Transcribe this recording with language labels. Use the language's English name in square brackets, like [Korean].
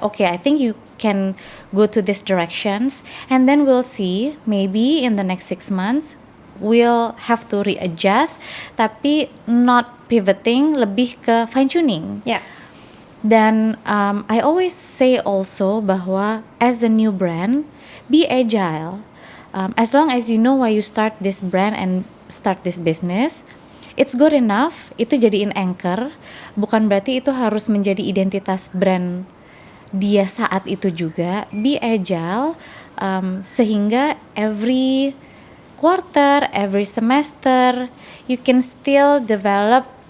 [English] I think you can go to these directions, and then we'll see, maybe in the next 6 months we'll have to readjust, [Indonesian] tapi [English] not pivoting, [Indonesian] lebih ke [English] fine tuning. [Indonesian] Dan [English] I always say also [Indonesian] bahwa [English] as a new brand, be agile. As long as you know why you start this brand and start this business, it's good enough. [Indonesian] Itu jadiin anchor, bukan berarti itu harus menjadi identitas brand dia saat itu juga. [English] Be agile, [Indonesian] sehingga [English] every quarter, every semester, you can still develop